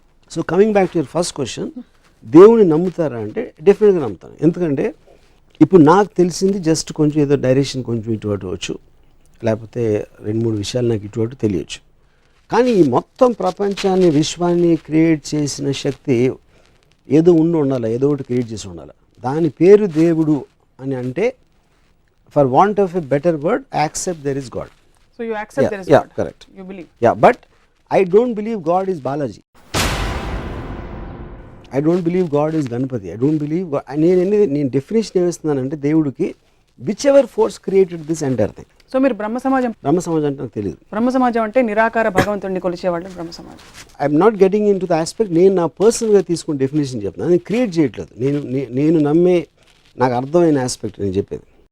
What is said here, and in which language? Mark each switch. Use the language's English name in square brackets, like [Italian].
[English] so coming back to your first question, [Telugu] దేవుడిని నమ్ముతారా అంటే డెఫినెట్గా నమ్ముతాను. ఎందుకంటే ఇప్పుడు నాకు తెలిసింది జస్ట్ కొంచెం ఏదో డైరెక్షన్ కొంచెం ఇటువంటి వచ్చు, లేకపోతే 2-3 విషయాలు నాకు ఇటువంటి తెలియచ్చు. కానీ ఈ మొత్తం ప్రపంచాన్ని, విశ్వాన్ని క్రియేట్ చేసిన శక్తి ఏదో ఉండాలి, ఏదో ఒకటి క్రియేట్ చేసి ఉండాలి. దాని పేరు దేవుడు అని అంటే, [English] for want of a better word, I accept there is God. So you accept there is God? Yeah, correct. You believe? Yeah, but I don't believe God is Balaji. I don't believe God is Ganpati. I don't believe God. [Telugu] నేను definition ఏమిస్తున్నానంటే దేవుడికి [English] Whichever force created this entire thing. [Telugu] So మీరు బ్రహ్మ సమాజం అంటే నాకు తెలియదు. బ్రహ్మ సమాజం అంటే నిరాకార భగవంతుడిని కొలిచేవాళ్ళు బ్రహ్మ సమాజం. [English] I'm not getting into the aspect. [Telugu] నేను నా పర్సనల్గా తీసుకుని డెఫినేషన్ చెప్తాను, నేను క్రియేట్ చేయట్లేదు. నేను నమ్మే నాకు అర్థమైన ఆస్పెక్ట్ నేను చెప్పేది.